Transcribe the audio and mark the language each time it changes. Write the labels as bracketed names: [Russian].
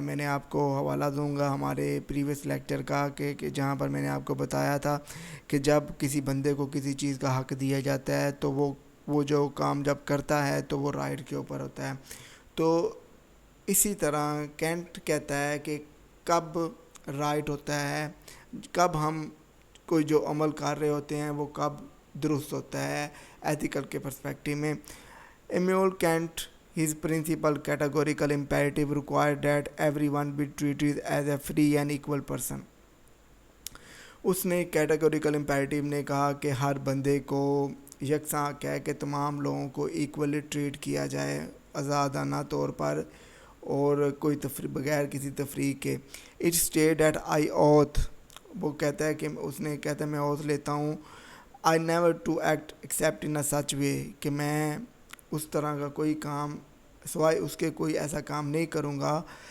[Hindi] मैंने आपको हवाला दूंगा हमारे प्रीवियस लेक्चर का कि जहाँ पर मैंने आपको बताया था कि जब किसी बंदे को किसी चीज़ का हक दिया जाता है तो वो जो काम जब करता है तो वो राइट के ऊपर होता है। तो इसी तरह कैंट कहता है कि कब राइट होता है, कब हम कोई जो अमल कर रहे होते हैं वो कब दुरुस्त होता है एथिकल के पर्सपेक्टिव में। [English] Immanuel Kant, his principal categorical imperative required that everyone be treated as a free and equal person. [Hindi] उसने कैटेगोरिकल इम्पेरेटिव ने कहा कि हर बंदे को यकसां कह के तमाम लोगों को इक्वली ट्रीट किया जाए आज़ादाना तौर पर और कोई बगैर किसी तफरीक के। [English] it state that I oath, [Hindi] वो कहता है कि उसने कहता है मैं ऑथ लेता हूँ, [English] I never to act except in a such way, [Hindi] कि मैं उस तरह का कोई काम सिवाय उसके कोई ऐसा काम नहीं करूँगा।